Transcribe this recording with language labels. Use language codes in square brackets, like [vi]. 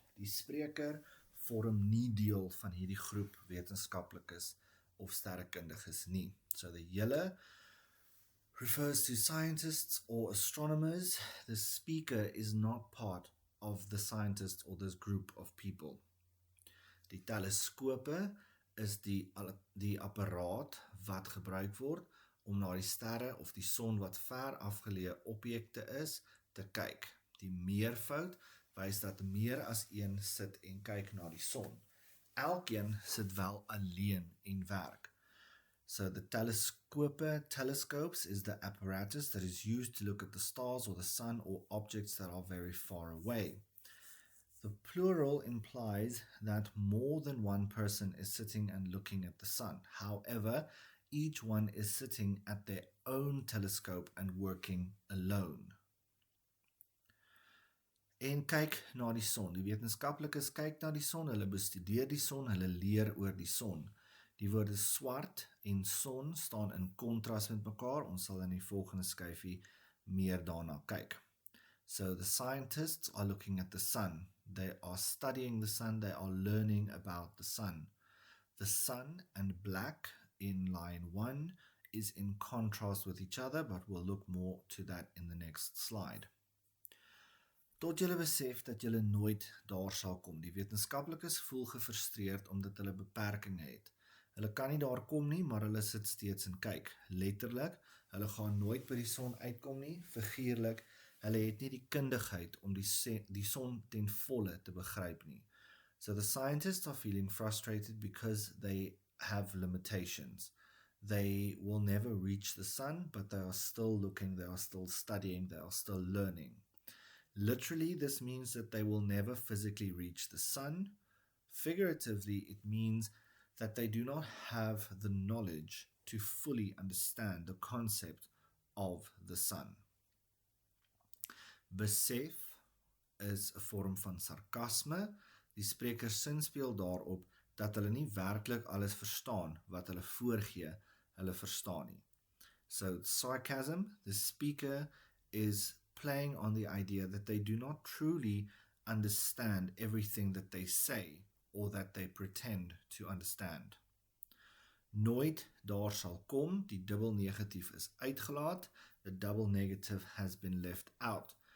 [af] Die spreker vorm nie deel van hierdie groep wetenskaplikes of sterrekundiges nie. [en] So the julle refers to scientists or astronomers. The speaker is not part of the scientists or this group of people. [af] Die teleskope is die apparaat wat gebruik word om na die sterre of die son wat ver afgeleë objekte is te kyk. Die meervoud wys dat meer as een sit en kyk na die son. Elkeen sit wel alleen en werk. [en] So the telescopes is the apparatus that is used to look at the stars or the sun or objects that are very far away. The plural implies that more than one person is sitting and looking at the sun. However, each one is sitting at their own telescope and working alone. [af] En kyk na die son. Die wetenskaplikes kyk na die son, hulle bestudeer die son, hulle leer oor die son. Die woorde swart en son staan in kontras met mekaar. Ons sal in die volgende skyfie meer daarna kyk. [en] So the scientists are looking at the sun. They are studying the sun. They are learning about the sun. The sun and black in line 1 is in contrast with each other, but we'll look more to that in the next slide. [af] Tot julle besef dat julle nooit daar sal kom. Die wetenskaplikes voel gefrustreerd omdat hulle beperking het. Hulle kan nie daar kom nie, maar hulle sit steeds en kyk. Letterlik, hulle gaan nooit by die son uitkom nie. Figuurlik, hulle het nie die kundigheid om die son ten volle te begryp nie. [en] So the scientists are feeling frustrated because they have limitations. They will never reach the sun, but they are still looking, they are still studying, they are still learning. Literally, this means that they will never physically reach the sun. Figuratively, it means that they do not have the knowledge to fully understand the concept of the sun. [af] Besef is 'n vorm van sarkasme. Die spreker sinspeel daarop dat hulle nie werklik alles verstaan wat hulle voorgee, hulle verstaan nie. [en] So sarcasm, the speaker is playing on the idea that they do not truly understand everything that they say or that they pretend to understand. [af] Nooit daar sal kom, die dubbel negatief is uitgelaat, [en] the double negative has been left out.